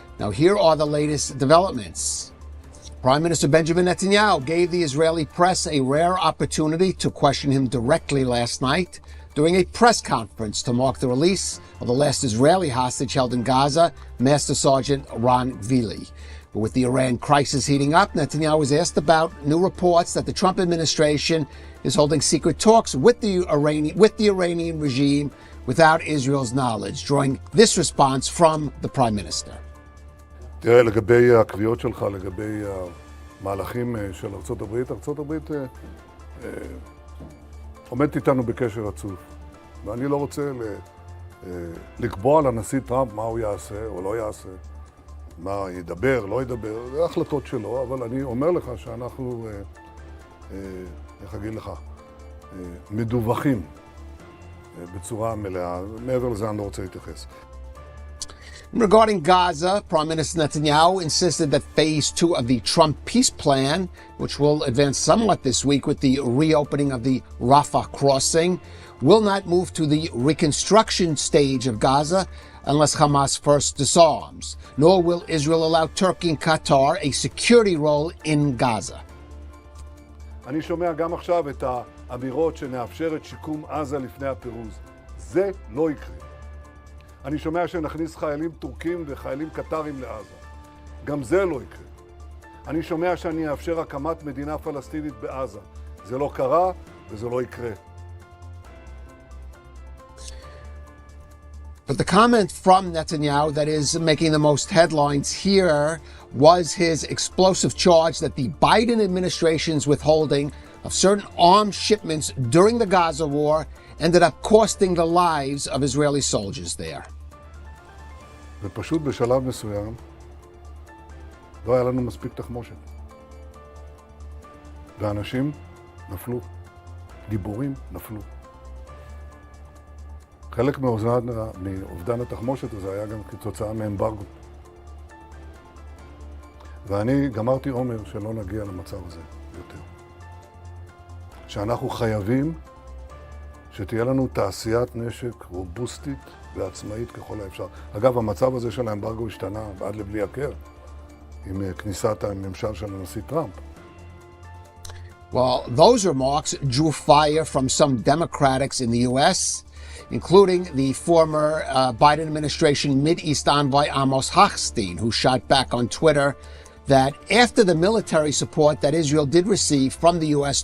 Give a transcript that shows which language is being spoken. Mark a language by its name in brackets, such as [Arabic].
[English] Now, here are the latest developments. Prime Minister Benjamin Netanyahu gave the Israeli press a rare opportunity to question him directly last night during a press conference to mark the release of the last Israeli hostage held in Gaza, Master Sergeant Ron Vili. But with the Iran crisis heating up, Netanyahu was asked about new reports that the Trump administration is holding secret talks with the Iranian regime without Israel's knowledge, drawing this response from the Prime Minister. [Hebrew] תראה, לגבי הקביעות שלך, לגבי המהלכים של ארצות הברית, ארצות הברית עומדת איתנו בקשר רצוף. ואני לא רוצה לקבוע לנשיא טראמפ מה הוא יעשה או לא יעשה, מה ידבר, לא ידבר, זה החלטות שלו, אבל אני אומר לך שאנחנו, איך אגיד לך, מדווחים בצורה מלאה. מעבר לזה אני לא רוצה להתייחס. [English] Regarding Gaza, Prime Minister Netanyahu insisted that Phase 2 of the Trump peace plan, which will advance somewhat this week with the reopening of the Rafah crossing, will not move to the reconstruction stage of Gaza unless Hamas first disarms, nor will Israel allow Turkey and Qatar a security role in Gaza. [Hebrew] אני שומע גם עכשיו את האמירות שנאפשר את שיקום עזה לפני הפירוז. זה לא יקרה. אני שומע שנכניס חיילים טורקים וחיילים קטרים לעזה. גם זה לא יקרה. אני שומע שאני אאפשר הקמת מדינה פלסטינית בעזה. זה לא קרה וזה לא יקרה. [English] But the comment from Netanyahu that is making the most headlines here was his explosive charge that the Biden administration's withholding of certain arms shipments during the Gaza war ended up costing the lives of Israeli soldiers there. [Hebrew] ופשוט בשלב מסוים לא היה לנו מספיק תחמושת. ואנשים נפלו, גיבורים נפלו. חלק מאובדן התחמושת הזה היה גם כתוצאה מאמברגו. ואני גמרתי אומר שלא נגיע למצב הזה יותר. שאנחנו חייבים שתהיה לנו תעשיית נשק רובוסטית ועצמאית ככל האפשר. אגב, המצב הזה של האמברגו השתנה עד לבלי הכר עם כניסת הממשל של הנשיא טראמפ. [English] Well, those remarks drew fire from some Democrats in the U.S., including the former Biden administration Mideast envoy Amos Hochstein, who shot back on Twitter that after the military support that Israel did receive from the U.S.